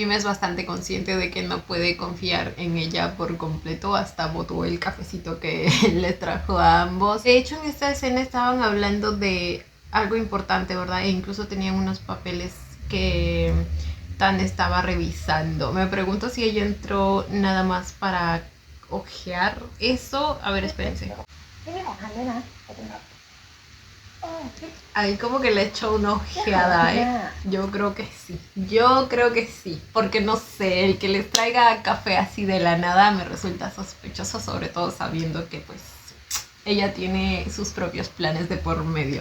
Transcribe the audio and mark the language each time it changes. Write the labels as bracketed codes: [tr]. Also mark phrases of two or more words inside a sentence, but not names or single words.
[es] Pim es bastante consciente de que no puede confiar en ella por completo, hasta botó el cafecito que le trajo a ambos. De hecho, en esta escena estaban hablando de algo importante, ¿verdad? E incluso tenían unos papeles que Tan estaba revisando. Me pregunto si ella entró nada más para ojear eso. A ver, espérense. [th] นี่มีของทันด้วยนะ ขอบคุณครับ [es] Ahí como que le echó una ojeada, ¿eh? Yo creo que sí. Yo creo que sí. Porque no sé, el que les traiga café así de la nada me resulta sospechoso, sobre todo sabiendo que pues ella tiene sus propios planes de por medio.